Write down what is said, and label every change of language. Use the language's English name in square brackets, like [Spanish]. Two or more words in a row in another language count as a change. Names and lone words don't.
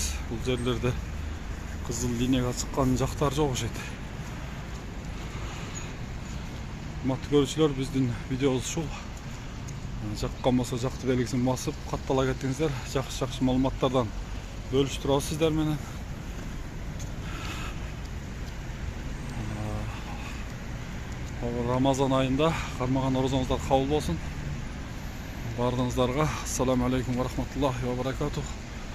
[Kazakh] Бұл жерлерде қызыл линияға шыққан жақтар жоқ ошейт. [Kyrgyz] Құрметті көрүүчүлөр, биздин видеобуз ушул. Жаккан болсо жакты белгисин басып, каттала кетиңиздер. Жакшы маалыматтардан бөлүшүп турабыз сиздер менен. Рамазан айында кармаган орозоңуздар кабыл болсун. [Arabic] Бардыңыздарға السلام عليكم ورحمة الله وبركاته.